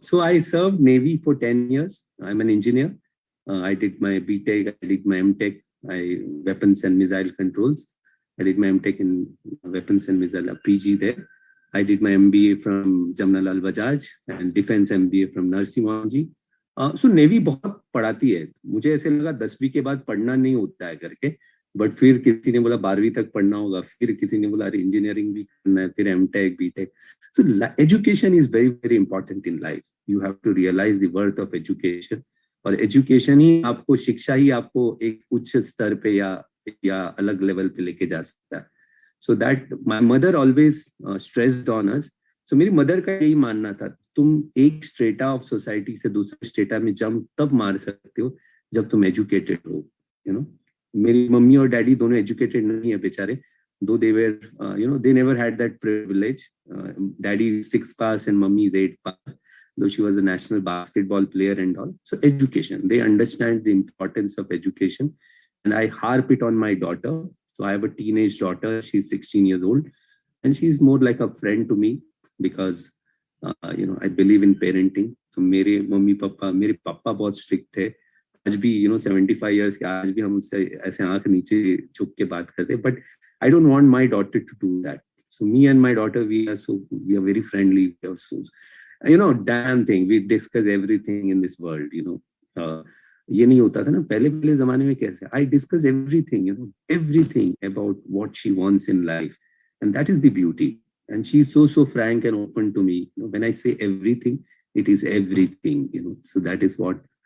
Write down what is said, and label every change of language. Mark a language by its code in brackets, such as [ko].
[en] So I served Navy for 10 years. I'm an engineer. I did my BTech, I did my MTech, weapons and missile controls. I did my MTech in weapons and missile, PG there. I did my MBA from Jamnalal Bajaj and defense MBA from Narsimhanji. [hi] So Navy बहुत पढ़ाती है. मुझे ऐसे लगा 10वीं के बाद पढ़ना नहीं होता है करके. बट फिर किसी ने बोला 12वीं तक पढ़ना होगा, फिर किसी ने बोला अरे इंजीनियरिंग भी करना है, फिर MTech BTech. [en] So education is very very important in life. You have to realise the worth of education. [hi] और एजुकेशन ही आपको, शिक्षा ही आपको एक उच्च स्तर पे या अलग लेवल पे लेके जा सकता है. [en] So that my mother always stressed on us. [hi] सो मेरी मदर का यही मानना था, तुम एक स्ट्रेटा ऑफ सोसाइटी से दूसरे स्ट्रेटा में जंप तब मार सकते हो जब तुम एजुकेटेड हो, मेरी मम्मी और डैडी दोनों एजुकेटेड नहीं है बेचारे, दो [en] they were they never had that privilege. Daddy is 6 pass and mummy is 8 pass, though she was a national basketball player and all. So education, they understand the importance of education, and I harp it on my daughter. So I have a teenage daughter, she's 16 years old, and she's more like a friend to me because I believe in parenting. [hi] So मेरे पापा बहुत strict थे. आज भी 75 years के, आज भी हम उससे ऐसे आंख नीचे झुक के बात करते. [en] But I don't want my daughter to do that. So me and my daughter, we are very friendly. We are so, damn thing, we discuss everything in this world. [hi] ये नहीं होता था ना पहले जमाने में कैसे. [en] I discuss everything, everything about what she wants in life, and that is the beauty. And she's so frank and open to me. When I say everything, it is everything. So that is what.